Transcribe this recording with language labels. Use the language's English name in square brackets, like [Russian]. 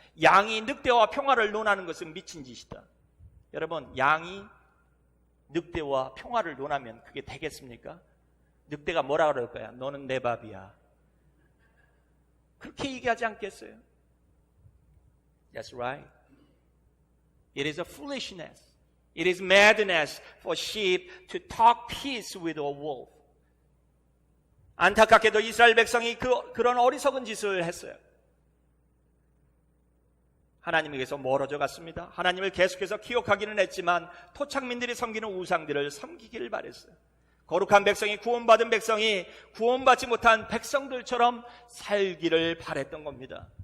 [Korean] 양이 늑대와 평화를 논하는 것은 미친 짓이다. 여러분, 양이 늑대와 평화를 논하면 그게 되겠습니까? 늑대가 뭐라 그럴 거야? 너는 내 밥이야. 그렇게 얘기하지 않겠어요? [English] That's right. It is a foolishness. It is madness for sheep to talk peace with a wolf. [Korean] 안타깝게도 이스라엘 백성이 그런 어리석은 짓을 했어요. 하나님에게서 멀어져 갔습니다. 하나님을 계속해서 기억하기는 했지만 토착민들이 섬기는 우상들을 섬기기를 바랬어요. 거룩한 백성이, 구원받은 백성이 구원받지 못한 백성들처럼 살기를 바랬던 겁니다.